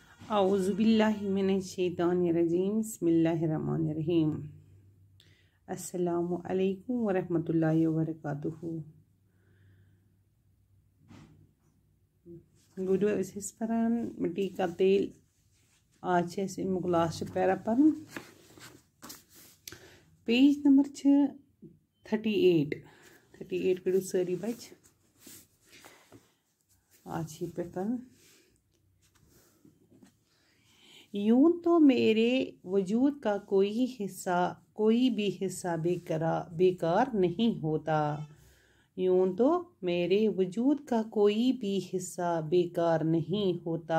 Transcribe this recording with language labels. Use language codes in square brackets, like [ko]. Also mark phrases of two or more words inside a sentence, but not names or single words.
[ar] اعوذ باللہ من الشیطان الرجیم بسم اللہ الرحمن الرحیم السلام علیکم ورحمۃ اللہ وبرکاتہ [ks] گوڈو اس پران مٹی کا تیل آج امیک لاسٹ پیرا پرن [en] page number [ks] 38 کڑو ساری بچ آج یہ پہ پرن [ur] یوں تو میرے وجود کا کوئی بھی حصہ بیکار نہیں ہوتا یوں تو میرے وجود کا کوئی بھی حصہ بیکار نہیں ہوتا